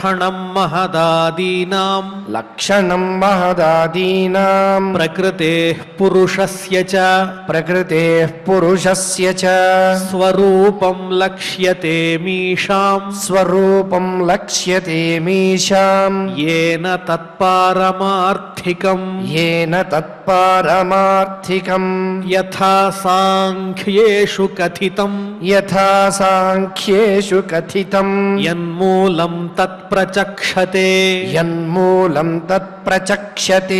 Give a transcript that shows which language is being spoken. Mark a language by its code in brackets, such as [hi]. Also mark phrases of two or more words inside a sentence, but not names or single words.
[sa] మహదాదీనాం లక్షణం మహదాదీనాం ప్రకృతేః పురుషస్య చ ప్రకృతేః పురుషస్య చ స్వరూపం లక్ష్యతే మీషాం స్వరూపం లక్ష్యతే మీషాం येन तत्पारमार्थिकम् येन तत्पारमार्थिकम् यथा सांख्येषु कथितम् यथा सांख्येषु कथितम् यन्मूलं तत्प्रचक्षते यन्मूलं तत्प्रचक्षते